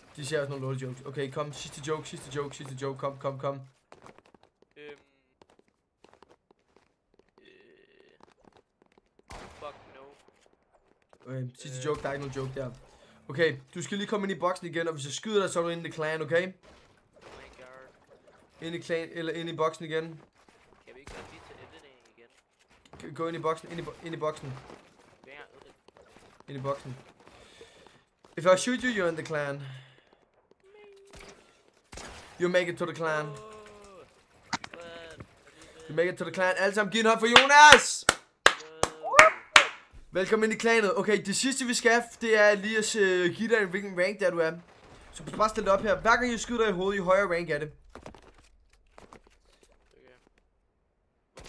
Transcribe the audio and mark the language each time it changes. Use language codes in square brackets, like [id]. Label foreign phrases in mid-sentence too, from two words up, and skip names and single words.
[da] De siger også nogle lorte jokes. Okay, kom. Sidste joke. Kom. [en] Fuck no. [da] Okay, sidste joke. Der er ikke nogen joke der. Okay, du skal lige komme ind i boksen igen, og hvis jeg skyder dig, så er du inde i [en] the clan, [da] okay? [en] Oh my god. [da] Ind i clan, eller ind i boksen igen. Kan vi ikke gøre lige til editing igen? Gå ind i boksen, ind i boksen. Ind i boksen. [en] If I shoot you, you're in the clan. You make it to the clan. You make it to the clan. [da] Alle sammen giv en hånd for Jonas! Velkommen ind i klanet. Okay, det sidste vi skal, det er lige at give dig hvilken rank der du er. Så bare stil det op her. Hver gang jeg skyder dig i hovedet, i højere rank er det. Okay.